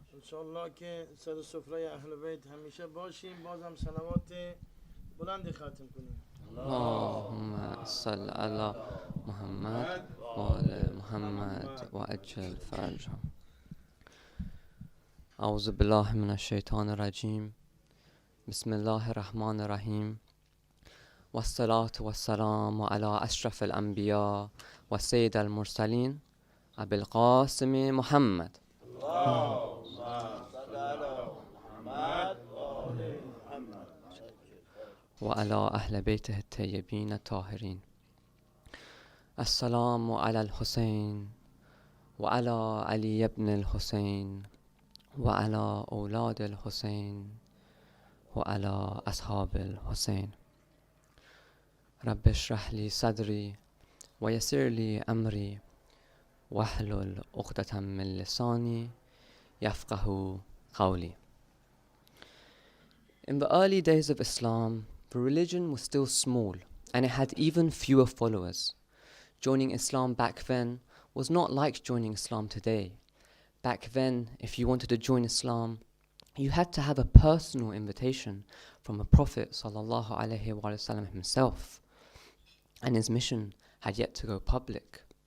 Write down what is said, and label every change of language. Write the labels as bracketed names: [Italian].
[Persian] انشاءالله که سر سفره اهل بیت همیشه باشیم. بازم صلوات بلندی ختم کنیم. [Arabic] اللهم صل على محمد وآل محمد وأجل فرجهم. أعوذ بالله من الشيطان الرجيم. بسم الله الرحمن الرحيم. والصلاة والسلام على أشرف الأنبياء وسيد المرسلين أبي القاسم محمد. اللهم صل على محمد وآل محمد وعلى أهل بيته الطيبين الطاهرين. السلام على الحسين وعلى علي بن الحسين وعلى أولاد الحسين وعلى أصحاب الحسين. رب اشرح لي صدري ويسر لي أمري واحلل عقدة من لساني يفقه قولي. [English] In the early days of Islam, the religion was still small and it had even fewer followers. Joining Islam back then was not like joining Islam today. Back then, if you wanted to join Islam, you had to have a personal invitation from the Prophet ﷺ himself, and his mission had yet to go public.